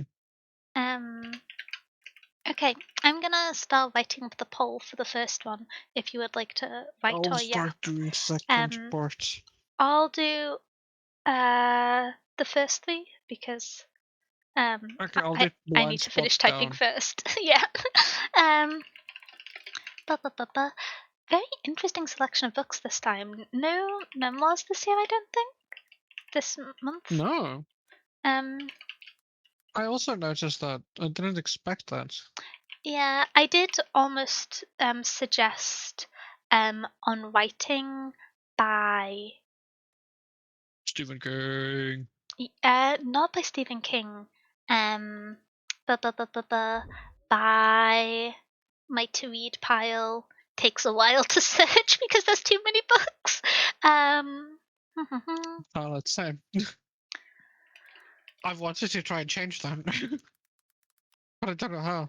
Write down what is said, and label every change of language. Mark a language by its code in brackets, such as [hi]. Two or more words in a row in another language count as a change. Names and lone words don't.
[en] Um okay, I'm gonna start writing up the poll for the first one if you would like to write I'll or yap. start doing second Um part. I'll do the first three because Okay, I'll I do I need blind to spot finish typing down. first. Yeah. Um ba, ba, ba, ba. Very interesting selection of books this time. No memoirs this year, I don't think. This month. No. Um, I also noticed that. I didn't expect that. yeah, I did almost suggest on writing by Stephen King. not by Stephen King, um, bu- bu- bu- bu- bu- by my to read pile takes a while to search because there's too many books. Um, Oh, that's same. I've wanted to try and change that, but I don't know how.